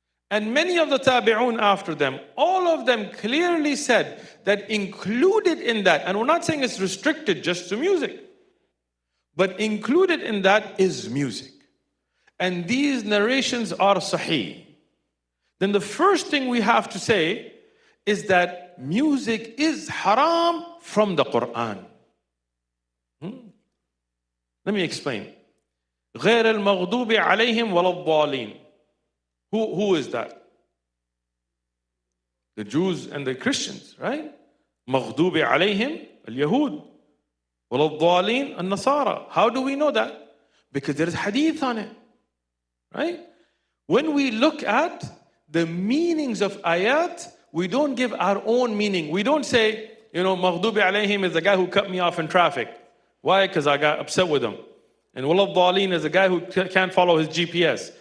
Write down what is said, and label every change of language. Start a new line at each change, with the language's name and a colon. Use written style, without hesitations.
English: And many of the tabi'un after them, all of them clearly said that included in that, and we're not saying it's restricted just to music, but included in that is music. And these narrations are sahih. Then the first thing we have to say is that music is haram from the Quran. Let me explain.
Arabic: غير المغضوب عليهم ولا الضالين.
English: Who is that? The Jews and the Christians, right?
Arabic: مغضوب عليهم اليهود ولا الضالين النصارى.
English: How do we know that? Because there is hadith on it, right? When we look at the meanings of ayat, we don't give our own meaning. We don't say,
Arabic: مغضوب عليهم
English: is the guy who cut me off in traffic. Why? Because I got upset with him. And
Arabic: ولا الضالين
English: is a guy who can't follow his GPS.